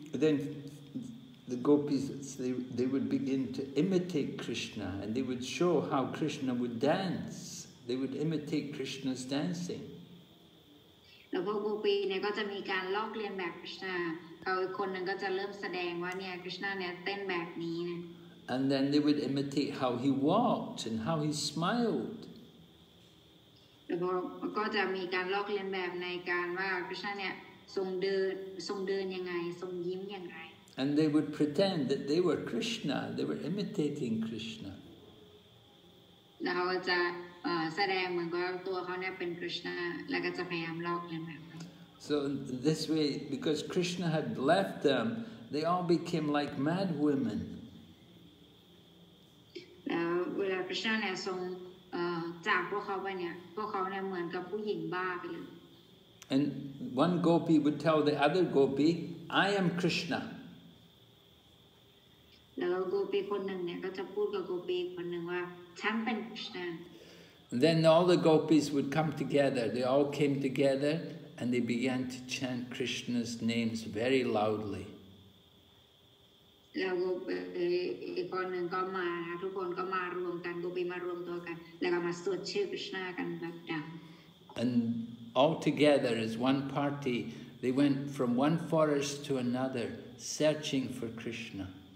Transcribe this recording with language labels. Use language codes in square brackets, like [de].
[en] Then the Gopīs, they would begin to imitate Krishna, and they would show how Krishna would dance. They would imitate Krishna's dancing. [th] แล้วพวกโกปีเนี่ยก็จะมีการลอกเลียนแบบ Krishna เขาอีกคนหนึ่งก็จะเริ่มแสดงว่าเนี่ย Krishna เนี่ยเต้นแบบนี้นะ [en] And then they would imitate how he walked and how he smiled. [th] แล้วก็จะมีการลอกเลียนแบบในการว่า Krishna เนี่ยทรงเดินยังไงทรงยิ้มอย่างไร [en] And they would pretend that they were Krishna. They were imitating Krishna. [th] แล้วเขาก็จะแสดงเหมือนกับตัวเขาเนี่ยเป็น Krishna แล้วก็จะพยายามลอกเลียนแบบ [en] So this way, because Krishna had left them, they all became like mad women. [th] แล้วเวลา Krishna เนี่ยทรงจากพวกเขาไปเนี่ยพวกเขาเนี่ยเหมือนกับผู้หญิงบ้าไปเลย [en] And one gopi would tell the other gopi, I am Krishna. [th] แล้วโกปีคนหนึ่งเนี่ยก็จะพูดกับโกปีคนหนึ่งว่าฉันเป็น Krishna. [en] And then all the gopis would come together. They all came together and they began to chant Krishna's names very loudly. [th] แล้วอีกคนหนึ่งก็มาทุกคนก็มารวมกันโกปีมารวมตัวกันแล้วก็มาสวดชื่อ Krishna กันแบบดัง [en] And all together as one party, they went from one forest to another, searching for Krishna.